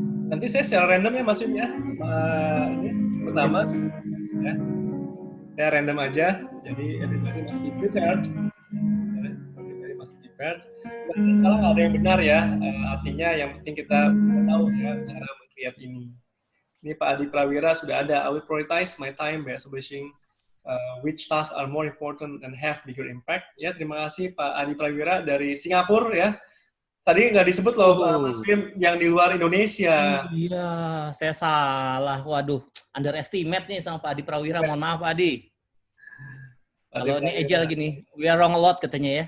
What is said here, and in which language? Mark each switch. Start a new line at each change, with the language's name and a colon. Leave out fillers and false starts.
Indonesian: Nanti saya secara random ya Mas Wim ya. Ini pertama ya. Saya random aja. Jadi
English: everybody must be prepared. Everybody must be prepared.
Indonesian: Dan sekarang ada yang benar ya. Artinya yang penting kita tahu ya cara meng-create ini. Ini Pak Adi Prawira sudah ada.
English: I will prioritize my time by establishing which tasks are more important and have bigger impact.
Indonesian: Ya, terima kasih Pak Adi Prawira dari Singapura ya. Tadi nggak disebut loh Pak Mas Wim yang di luar Indonesia. Iya, saya salah. Waduh, underestimate nih sama Pak Adi Prawira. Mohon maaf Pak Adi. Kalau ini agile gini,
English: we are wrong a lot
Indonesian: katanya ya.